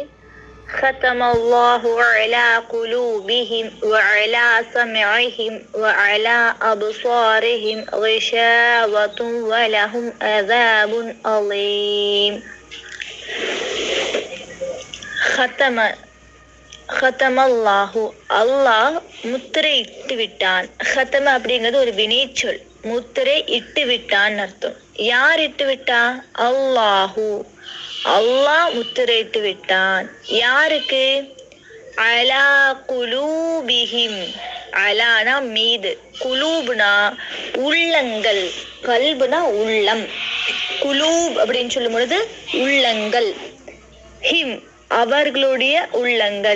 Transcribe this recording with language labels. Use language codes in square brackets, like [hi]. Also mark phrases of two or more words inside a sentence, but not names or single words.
[ar] ختم الله على قلوبهم وعلى سمعهم وعلى أبصارهم غشاوة ولهم عذاب عظيم. [ta] ختமல்லாஹு அல்லாஹ் முத்திரை இட்டு விட்டான். ختம அப்படிங்கிறது ஒரு வினைச்சொல். முத்திரை இட்டு விட்டான்னு அர்த்தம். யார் இட்டு விட்டா? அல்லாஹு, அல்லாஹ் முத்திரை இட்டு விட்டான். யாருக்கு? [ar] على قلوبهم, [ta] அலானா மீது, குலூப்னா உள்ளங்கள், கல்புனா உள்ளம், குலூப் அப்படின்னு சொல்லும் பொழுது உள்ளங்கள், ஹிம் அவர்களுடைய உள்ளங்கள்.